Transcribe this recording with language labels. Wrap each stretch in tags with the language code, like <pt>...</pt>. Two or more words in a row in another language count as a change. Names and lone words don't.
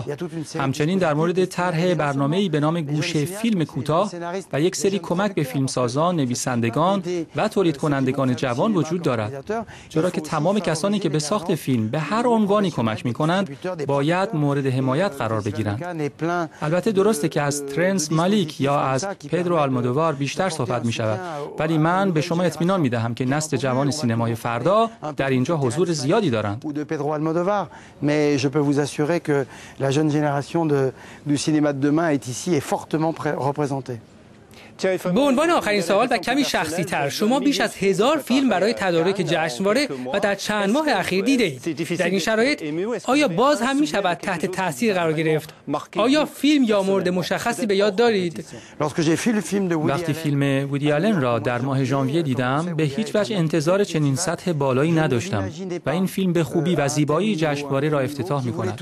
<fa>همچنین در مورد طرح برنامه‌ای به نام گوشه فیلم کوتاه و یک سری کمک به فیلمسازان، نویسندگان و تولید کنندگان جوان وجود دارد، چرا که تمام کسانی که به ساخت فیلم به هر عنوانی کمک می‌کنند باید مورد حمایت قرار بگیرند. البته درسته که از ترنس مالیک یا از پدرو آلمودوار بیشتر صحبت می‌شود، ولی من به شما اطمینان می‌دهم که نسل جوان سینمای فردا در اینجا حضور زیادی دارند.</fa> <fr>Mais je peux vous assurer que la jeune génération du cinéma de demain est ici et fortement représentée.</fr> <fa>به عنوان آخرین سوال و کمی شخصی تر، شما بیش از 1000 فیلم برای تدارک جشنواره و در چند ماه اخیر دیده اید. در این شرایط آیا باز هم می شود تحت تاثیر قرار گرفت؟ آیا فیلم یا مورد مشخصی به یاد دارید؟ وقتی فیلم وودی آلن را در ماه ژانویه دیدم، به هیچ وجه انتظار چنین سطح بالایی نداشتم و این فیلم به خوبی و زیبایی جشنواره را افتتاح می کند.</fa>